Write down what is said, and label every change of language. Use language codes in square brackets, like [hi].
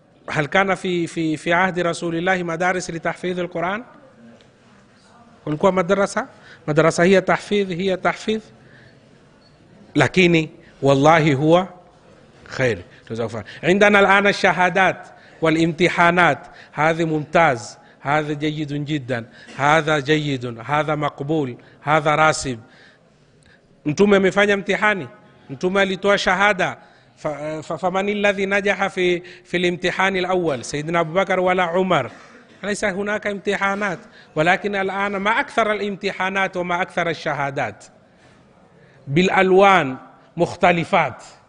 [ar] هل كان في عهد رسول الله مدارس لتحفيظ القرآن؟ [sw] kulikuwa madrasa [ar] هي تحفيظ [sw] lakini wallahi huwa khair. [ar] عندنا الآن الشهادات والامتحانات، هذا ممتاز، هذا جيد جدا، هذا جيد، هذا مقبول، هذا راسب. [sw] Mtume amefanya امتحاني، Mtume alitoa shahada. [ar] فمن الذي نجح في الامتحان الأول؟ سيدنا أبو بكر ولا عمر؟ ليس هناك امتحانات. ولكن الآن ما أكثر الامتحانات وما أكثر الشهادات بالألوان مختلفات.